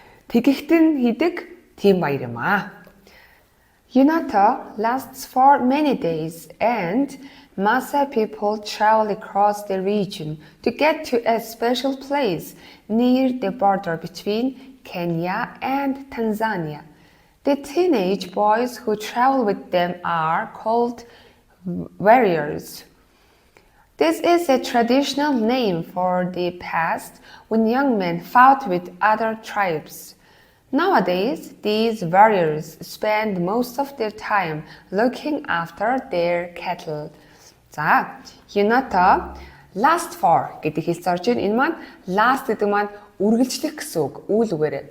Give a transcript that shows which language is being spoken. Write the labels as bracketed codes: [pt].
[mn] Тэгэхт нь хийдэг тийм баяр юм аа. [en] Yunata lasts for many days and Maasai people travel across the region to get to a special place near the border between Kenya and Tanzania. The teenage boys who travel with them are called warriors. This is a traditional name for the past when young men fought with other tribes. Nowadays, these warriors spend most of their time looking after their cattle. [mn] За, [en] Yunata last for [mn] гэдэг хэлц орж ийн. Энэ маань last гэдэг маань үргэлжлэх гэсэн үг. Үйл үгээрээ.